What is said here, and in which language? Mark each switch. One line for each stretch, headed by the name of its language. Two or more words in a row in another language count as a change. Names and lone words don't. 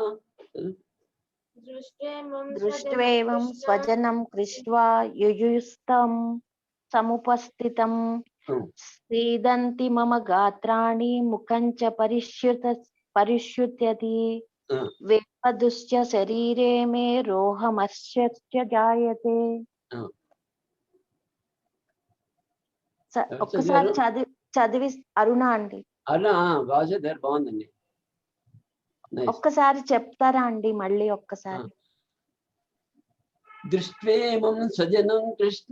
Sanskrit: दृष्ट्वेवं स्वजनं कृष्ट्वा युयुस्तं समुपस्थितं सीदन्ति मम गात्राणि मुखं च परिष्युत्यति वेपदुश्च शरीरे मे रोहमस्य जायते.
Telugu: ఒక్కసారి చదివి అరుణ అండి. అరుణ భాష దగ్గర బాగుందండి. ఒక్కసారి చెప్తారా అండి మళ్ళీ ఒక్కసారి.
Sanskrit: దృష్ట్వేమం స్వజనం కృష్ణ